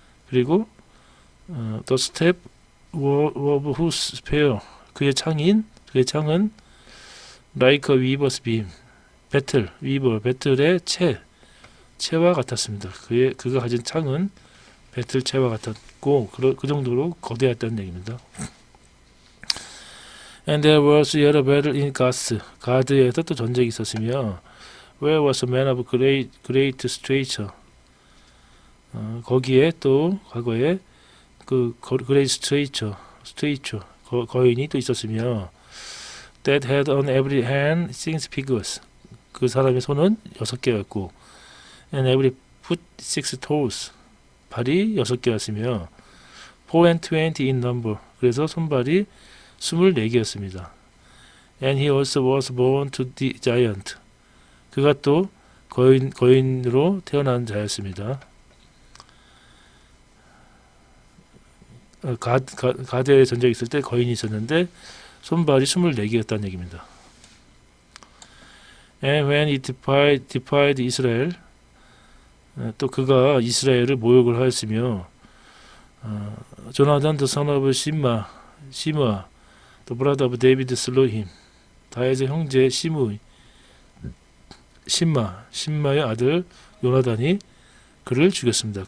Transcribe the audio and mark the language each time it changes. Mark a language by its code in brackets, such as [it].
[en] 그리고 더 스텝 오브 후스 스페어 [ko] 그의 창은 [en] 라이커 위버스 빔 [ko] 배틀의 채와 같았습니다. 그가 가진 창은 배틀 채와 같았고 그 정도로 거대했다는 얘기입니다. [en] And there was yet a battle in [ko] 가드에서 또 전쟁이 있었으며 [en] where was a man of great stature [ko] 거기에 또 과거에 그 [en] great stature [ko] 거인이 또 있었으며 [en] that had on every hand 6 fingers [ko] 그 사람의 손은 6개였고 [en] and every foot 6 toes [ko] 발이 6개였으며 [en] 4 and 20 in number [ko] 그래서 손발이 24개였습니다. [en] And he also was born to the giant [ko] 그가 또 거인으로 태어난 자였습니다. 가드에 전쟁이 있을 때 거인이 있었는데 손발이 24개였다는 얘기입니다. And when he defied Israel 또 그가 이스라엘을 모욕을 하였으며 조나단 the son of 시므아 the brother of David slew him 다윗의 형제 심마의 아들 요나단이 그를 죽였습니다.